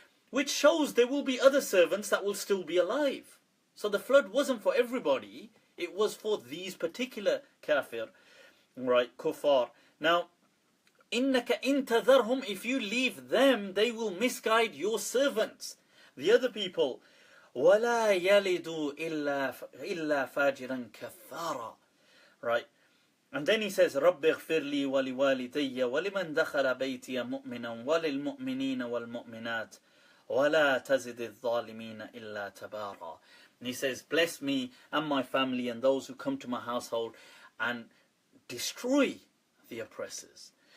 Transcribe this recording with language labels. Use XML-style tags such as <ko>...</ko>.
<en>Which shows there will be other servants that will still be alive. So the flood wasn't for everybody, it was for these particular kafir, right, kuffar. Now,</en> <ar>إنك إن تذرهم,</ar> <en>if you leave them, they will misguide your servants, the other people.</en> <ar>ولا يلدوا إلا فاجرا كفارا.</ar> <en>Right. And then he says,</en> <ar>رب اغفر لي ولوالدي ولمن دخل بيتي مؤمنا وللمؤمنين والمؤمنات ولا تزد الظالمين إلا تبارا.</ar> <en>And he says, bless me and my family and those who come to my household, and destroy the oppressors.</en>